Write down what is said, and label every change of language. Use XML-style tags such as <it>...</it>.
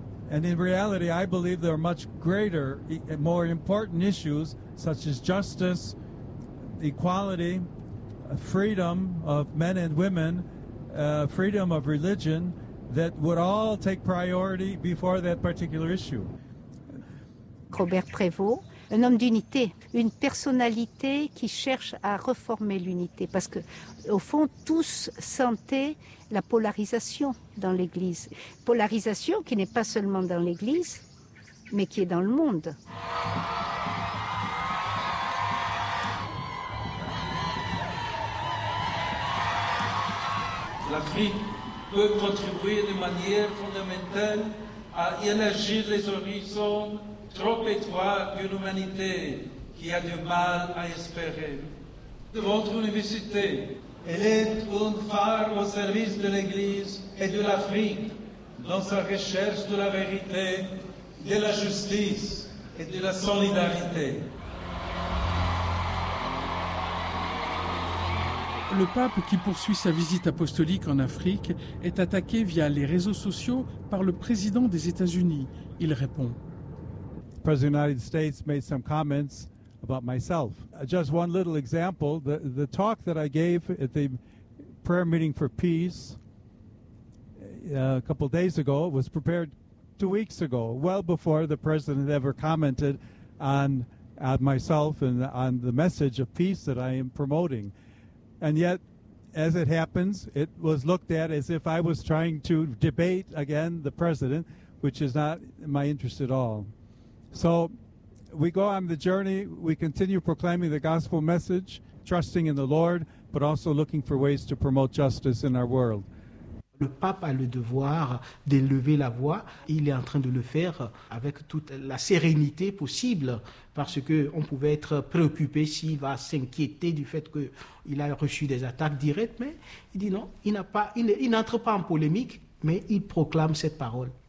<en>And in reality, I believe there are much greater, more important issues, such as justice, equality, freedom of men and women, freedom of religion, that would all take priority before that particular issue.</en> <fr>Robert Prévost, un homme d'unité, une personnalité qui cherche à reformer l'unité, parce que, au fond, tous sentaient la polarisation dans l'Église. Polarisation qui n'est pas seulement dans l'Église, mais qui est dans le monde. L'Afrique peut contribuer de manière fondamentale à élargir les horizons trop étroits d'une humanité qui a du mal à espérer. De votre université, elle est un phare au service de l'Église et de l'Afrique dans sa recherche de la vérité, de la justice et de la solidarité. Le pape qui poursuit sa visite apostolique en Afrique est attaqué via les réseaux sociaux par le président des États-Unis. Il répond.</fr> <en>The President of the United States made some comments about myself. Just one little example, the talk that I gave at the prayer meeting for peace a couple days ago was prepared 2 weeks ago, well before the president ever commented on myself and on the message of peace that I am promoting. And yet, as it happens, it was looked at as if I was trying to debate again the president, which is not my interest at all. So we go on the journey, we continue proclaiming the gospel message, trusting in the Lord, but also looking for ways to promote justice in our world.</en> <fr>Le pape a le devoir d'élever la voix. Il est en train de le faire avec toute la sérénité possible, parce qu'on pouvait être préoccupé s'il va s'inquiéter du fait qu'il a reçu des attaques directes, mais il dit non, il n'entre pas en polémique, mais il proclame cette parole.</fr>